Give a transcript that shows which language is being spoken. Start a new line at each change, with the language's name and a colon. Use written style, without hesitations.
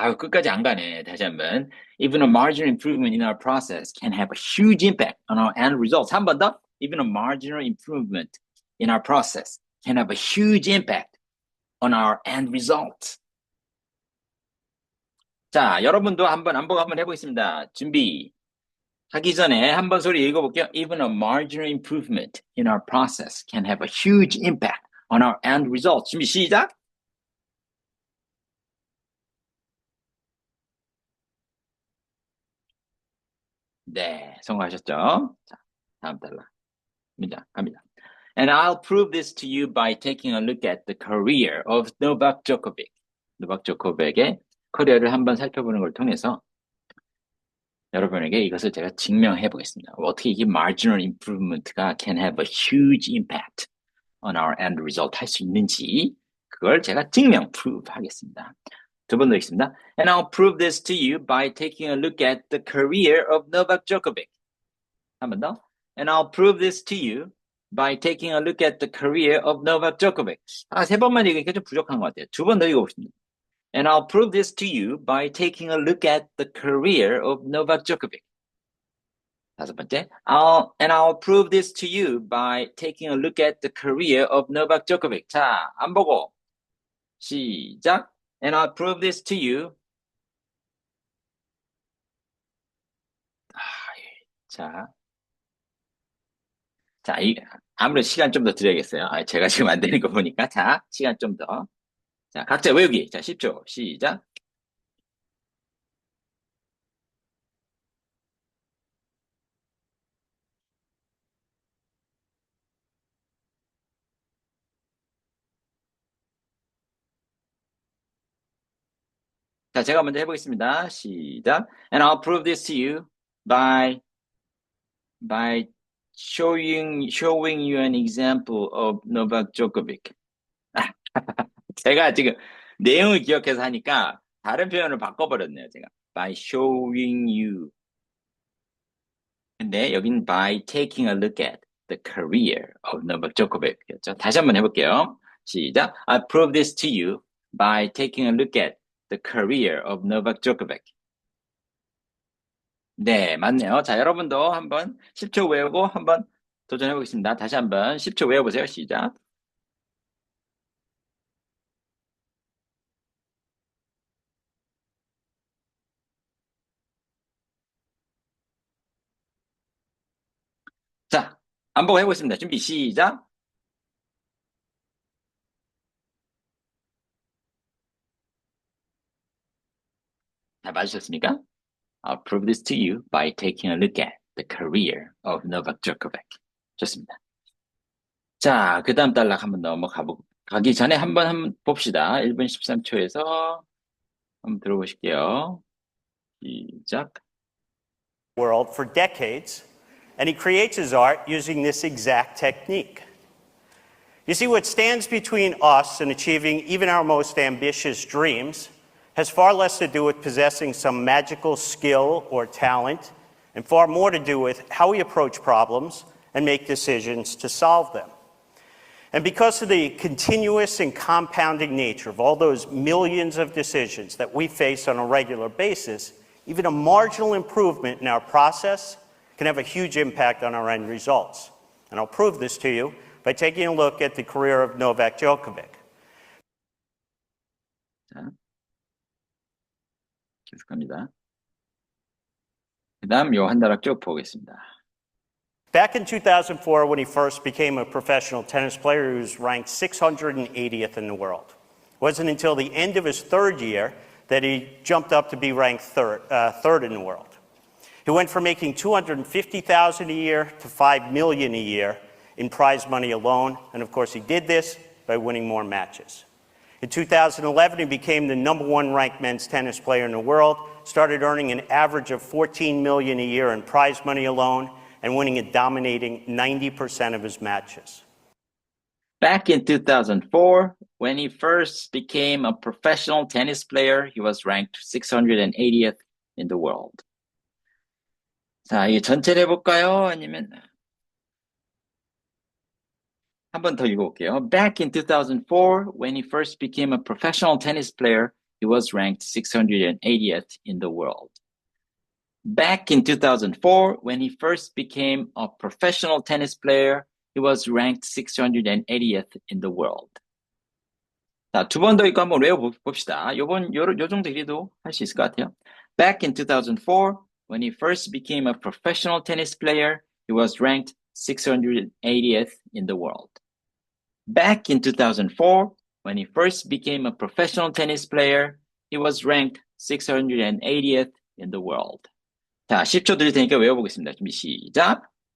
Korean: 끝까지 안 가네. 다시 한번.
English: Even a marginal improvement in our process can have a huge impact on our end results.
Korean: 한 번 더.
English: Even a marginal improvement in our process can have a huge impact on our end results.
Korean: 자, 여러분도 한번 안 보고 한번 해보겠습니다. 준비. 하기 전에 한번 소리 읽어볼게요.
English: Even a marginal improvement in our process can have a huge impact on our end results.
Korean: 준비 시작. 네, 성공하셨죠? 자, 다음 달라. 문장 갑니다.
English: And I'll prove this to you by taking a look at the career of Novak Djokovic.
Korean: 노박 조코빅의 커리어를 한번 살펴보는 걸 통해서 여러분에게 이것을 제가 증명해 보겠습니다. 어떻게 이게
English: marginal improvement가 can have a huge impact on our end result
Korean: 할 수 있는지 그걸 제가 증명,
English: prove
Korean: 하겠습니다. 두 번 더 읽습니다.
English: And I'll prove this to you by taking a look at the career of Novak Djokovic.
Korean: 한 번 더.
English: And I'll prove this to you by taking a look at the career of Novak Djokovic.
Korean: 세 번만 읽으니까 좀 부족한 것 같아요. 두 번 더 읽어보겠습니다.
English: And I'll prove this to you by taking a look at the career of Novak Djokovic.
Korean: 다섯 번째,
English: and I'll prove this to you by taking a look at the career of Novak Djokovic.
Korean: 자, 안 보고 시작.
English: And I'll prove this to you.
Korean: 자, 자, 아무래도 시간 좀 더 드려야겠어요. 제가 지금 안 되는 거 보니까. 자, 시간 좀 더. 자, 각자 외우기. 자, 10초. 시작. 자, 제가 먼저 해보겠습니다. 시작.
English: And I'll prove this to you by showing you an example of Novak Djokovic.
Korean: 제가 지금 내용을 기억해서 하니까 다른 표현을 바꿔버렸네요, 제가.
English: By showing you.
Korean: 근데 여긴
English: by taking a look at the career of Novak Djokovic였죠.
Korean: 다시 한번 해볼게요. 시작.
English: I prove this to you by taking a look at the career of Novak Djokovic.
Korean: 네, 맞네요. 자, 여러분도 한번 10초 외우고 한번 도전해 보겠습니다. 다시 한번 10초 외워보세요. 시작. 자, 한번 해보겠습니다. 준비, 시작. 잘 맞으셨습니까?
English: I'll prove this to you by taking a look at the career of Novak Djokovic.
Korean: 좋습니다. 자, 그 다음 단락 한번 가기 전에 한번 봅시다. 1분 13초에서 한번 들어보실게요. 시작.
English: World for decades, and he creates his art using this exact technique. You see, what stands between us and achieving even our most ambitious dreams has far less to do with possessing some magical skill or talent, and far more to do with how we approach problems and make decisions to solve them. And because of the continuous and compounding nature of all those millions of decisions that we face on a regular basis, even a marginal improvement in our process can have a huge impact on our end results. And I'll prove this to you by taking a look at the career of Novak Djokovic.
Korean: 자, 계속합니다. 그 다음 요 한 단락 쭉 보겠습니다.
English: Back in 2004, when he first became a professional tennis player, he was ranked 680th in the world. It wasn't until the end of his third year that he jumped up to be ranked third in the world. He went from making $250,000 a year to $5 million a year in prize money alone, and of course he did this by winning more matches. In 2011, he became the #1 ranked men's tennis player in the world, started earning an average of $14 million a year in prize money alone, and winning a dominating 90% of his matches. Back in 2004, when he first became a professional tennis player, he was ranked 680th in the world.
Korean: 자, 이 전체를 해볼까요? 아니면 한 번 더 읽어볼게요.
English: Back in 2004, when he first became a professional tennis player, he was ranked 680th in the world. Back in 2004, when he first became a professional tennis player, he was ranked 680th in the world.
Korean: 자, 두 번 더 읽고 한번 외워봅시다. 요 정도 길이도 할 수 있을 것 같아요.
English: Back in 2004, when he first became a professional tennis player, he was ranked 680th in the world. Back in 2004, when he first became a professional tennis player, he was ranked 680th in the world.
Korean: 자, 10초 드릴 테니까 외워보겠습니다. 준비, 시작.